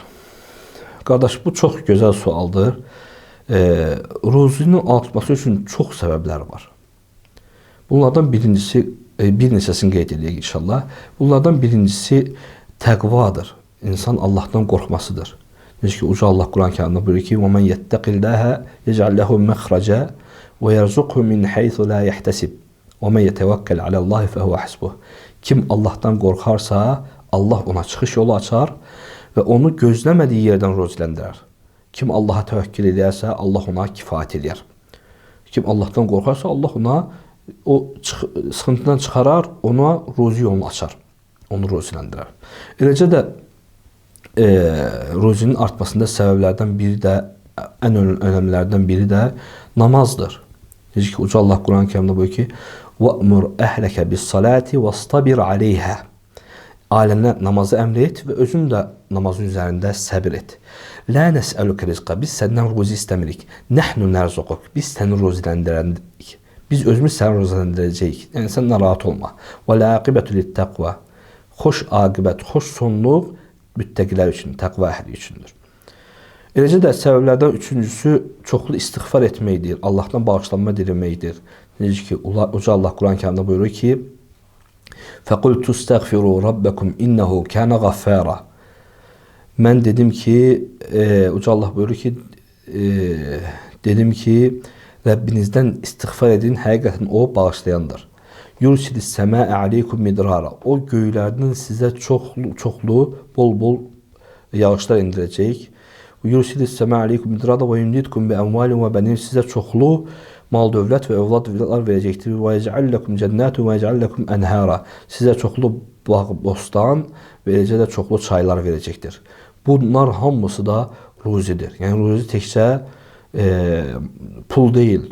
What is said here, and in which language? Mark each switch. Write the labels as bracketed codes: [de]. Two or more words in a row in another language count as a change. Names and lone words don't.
[az] Qardaş, bu çox gözəl sualdır. Ruzinin artması üçün çox səbəblər var. Bunlardan birincisi, bir neçəsini qeyd edək inşallah. Bunlardan birincisi təqvadır. İnsan Allahdan qorxmasıdır. Necə ki, Uca Allah Quran-Kərimdə buyurur ki, [ar] وَمَنْ يَتَّقِ اللّٰهَ يَجْعَلْ لَهُ مَخْرَجًا وَيَرْزُقْهُ مِنْ حَيْثُ لَا يَحْتَسِبْ وَمَنْ يَتَوَكَّلْ عَلَى اللّٰهِ فَهُوَ حَسْبُهُ [az] Kim Allahdan qorxarsa, Allah ona çıxış yolu açar və onu gözləmədiyi yerdən ruziləndirər. Kim Allaha təvəkkül edərsə, Allah ona kifayət edər. Kim Allahdan qorxarsa, Allah ona o sıxıntıdan çıxarar, ona ruzi yolunu açar, onu ruziləndirər. Eləcə də ruzinin artmasında səbəblərdən biri də, ən önəmlilərdən biri də namazdır. Necə ki, Uca Allah Quran-ı Kərimdə buyurur ki, [ar] وَأْمُرْ أَهْلَكَ بِالصَّلَاةِ وَاسْتَبِرْ عَلَيْهَا [az] Ailənə namazı əmr et və özün də namazın üzərində səbir et. [ar] لا نسألك رزقا, [az] biz səndən ruzi istəmirik. [ar] نحن نرزقك, [az] biz səni ruziləndirərik. Biz özümüz səni ruziləndirəcəyik. Yəni sən narahat olma. [ar] والعاقبة للتقوى. [az] Xoş aqibət, xoş sonluq müttəqilər üçün, təqva əhli üçündür. Eləcə də səbəblərdən üçüncüsü çoxlu istiğfar etməkdir, Allahdan bağışlanma diləməkdir. Necə ki, Uca Allah Quran-ı Kərimdə buyurur ki, [ar] فَقُلْتُ اسْتَغْفِرُوا رَبَّكُمْ اِنَّهُ كَانَ غَفَّارًا [az] Mən dedim ki, Uca Allah buyurur ki, dedim ki, Rəbbinizdən istiğfar edin, həqiqətən o bağışlayandır. [ar] يُرْسِلِ السَّمَاءَ عَلَيْكُمْ مِدْرَارًا [az] O göylərdən sizə çoxlu, bol yağışlar indirəcək. [ar] يُرْسِلِ السَّمَاءَ عَلَيْكُمْ مِدْرَارًا وَيُمْدِدْكُمْ بِأَمْوَالٍ وَبَنِينَ [az] Sizə çoxlu mal dövlət və övladlar verəcəkdir. [ar] ويجعل لكم جنات ويجعل لكم أنهارا. [az] Sizə çoxlu bağ, bostan və eləcə də çoxlu çaylar verəcəkdir. Bunlar hamısı da ruzidir. Yəni ruzi təkcə pul deyil.